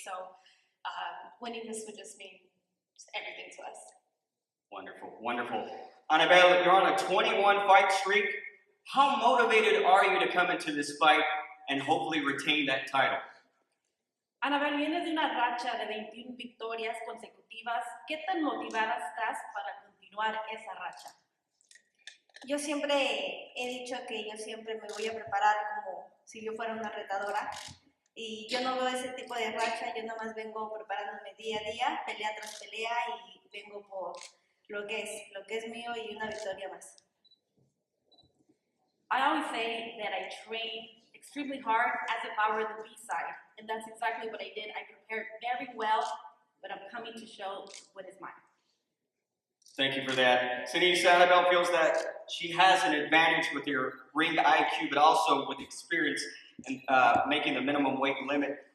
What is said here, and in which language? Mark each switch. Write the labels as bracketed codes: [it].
[en] So winning this would just mean everything to us. Wonderful, wonderful. Anabel, you're on a 21 fight streak. How motivated are you to come into this fight and hopefully retain that title? [es] Anabel, vienes de una racha de 21 victorias consecutivas. ¿Qué tan motivada estás para continuar esa racha? Yo siempre he dicho que yo siempre me voy a preparar como si yo fuera una retadora y yo no veo ese tipo de racha, yo nada más vengo preparándome día a día, pelea tras pelea y vengo por lo que es mío y una victoria más. [en] I always say that I train extremely hard as if I were the B-side, and that's exactly what I did. I prepared very well, but I'm coming to show what is mine. Thank you for that. SENIESA, Anabel feels that she has an advantage with her ring IQ, but also with experience in making the minimum weight limit.